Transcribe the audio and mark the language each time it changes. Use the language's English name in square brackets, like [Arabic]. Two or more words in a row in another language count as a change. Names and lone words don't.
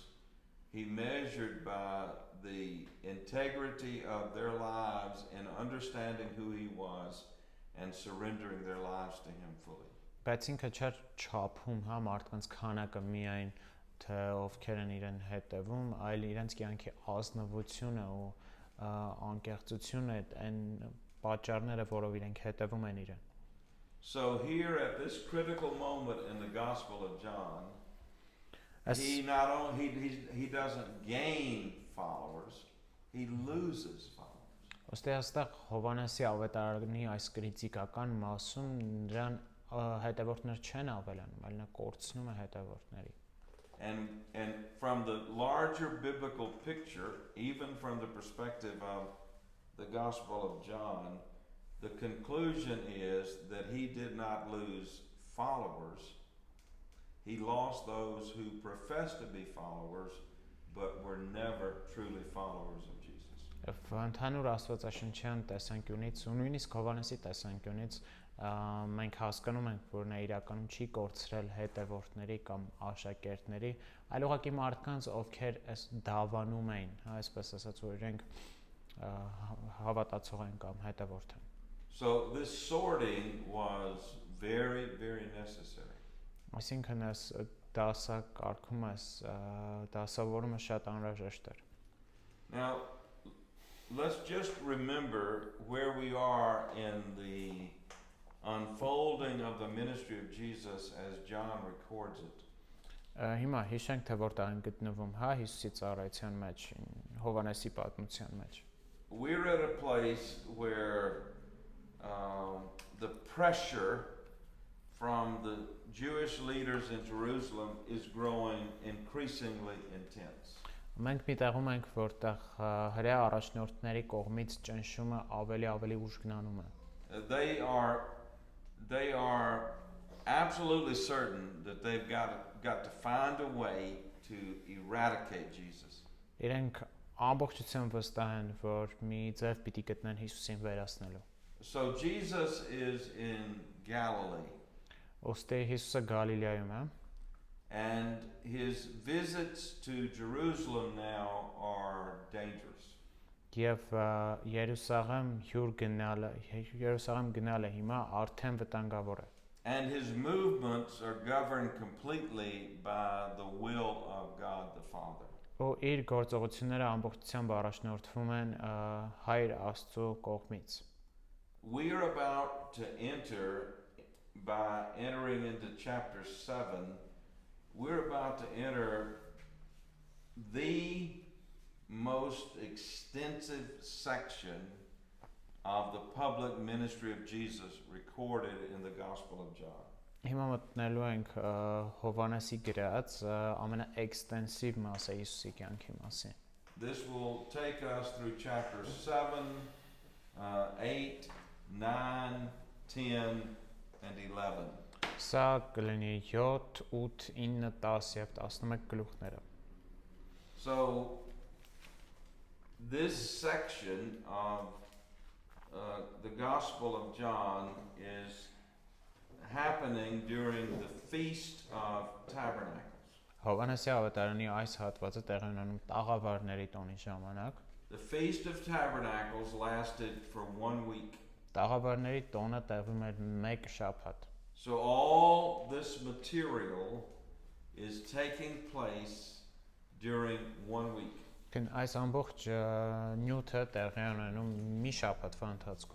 [English] He measured by the integrity of their lives and understanding who he was and surrendering their lives to him fully. [Armenian] Բայց ինքը չէր չափում, հա, մարդկանց քանակը միայն թե ովքեր են իրեն հետևում, այլ իրենց կյանքի ազնվությունը ու անկեղծությունը այն պատճառները, որով իրենք հետևում են իրեն։ [English] So here at this critical moment in the Gospel of John, he doesn't gain followers, he loses followers. [Armenian] Ոստի այստեղ Հովհաննեսի ավետարանի այս կրիտիկական մասում նրան հետևորդներ չեն ավելանում, այլ նա կորցնում է հետևորդների։ [English] And from the larger biblical picture, even from the perspective of the Gospel of John, the conclusion is that he did not lose followers. He lost those who professed to be followers, but were never truly followers of Jesus. [Armenian] Ընդհանուր աստվածաշնչյան տեսանկյունից ու նույնիսկ Հովհաննեսի տեսանկյունից մենք հասկանում ենք, որ նա իրականում չի կորցրել հետևորդների կամ աշակերտների, այլ ուղղակի մարդկանց, ովքեր այս դավանում էին, այսպես ասած, որ իրենք հավատացող են կամ հետևորդ են։ [English] So this sorting was very, very necessary. [Armenian] Այսինքն այս դասակարգումը, դասավորումը շատ անհրաժեշտ էր։ [English] Now, let's just remember where we are in the unfolding of the ministry of Jesus as John records it. [Armenian] Հիմա հիշենք, թե որտեղ են գտնվում, հա, Հիսուսի ծառայության մեջ, Հովհաննեսի պատմության մեջ։ [English] We're at a place where the pressure from the Jewish leaders in Jerusalem is growing increasingly intense. [Armenian] Մենք մի տեղում ենք, որտեղ հրեա առաջնորդների կողմից ճնշումը ավելի ուժգնանում է։ [English] They are absolutely certain that they've got to find a way to eradicate Jesus. [Armenian] Իրենք ամբողջությամբ վստահ են, որ մի ձև պիտի գտնեն Հիսուսին վերացնելու։ [English] So Jesus is in Galilee. [Armenian] Ոստի Հիսուսը Գալիլեայում է։ [English] And his visits to Jerusalem now are dangerous. [Armenian] Եվ Երուսաղեմ գնալը հիմա արդեն վտանգավոր է։ [English] And his movements are governed completely by the will of God the Father. [Armenian] Ու իր գործողությունները ամբողջությամբ առաջնորդվում են Հայր Աստծո կողմից։ [English] We are about to enter, by entering into chapter 7, we're about to enter the most extensive section of the public ministry of Jesus recorded in the Gospel of John. [Armenian] Հիմա մտնելու ենք Հովհաննեսի գրած ամենաէքստենսիվ մասը Հիսուսի կյանքի մասին։ [English] This will take us through chapters 7, 8, 9, 10, and 11. [Armenian] Սա կլինի 7, 8, 9, 10 եւ 11 գլուխները։ [English] So this section of the Gospel of John is happening during the Feast of Tabernacles. [Armenian] Հովհաննեսի ավետարանի այս հատվածը տեղի ունենում տաղավարների տոնի ժամանակ։ [English] The Feast of Tabernacles lasted for 1 week. [Armenian] Տաղավարների տոնը տևում էր 1 շաբաթ։ [English] So all this material is taking place during 1 week. [Armenian] Այս ամբողջ նյութը տեղի ունենում մի շաբաթվա ընթացքում։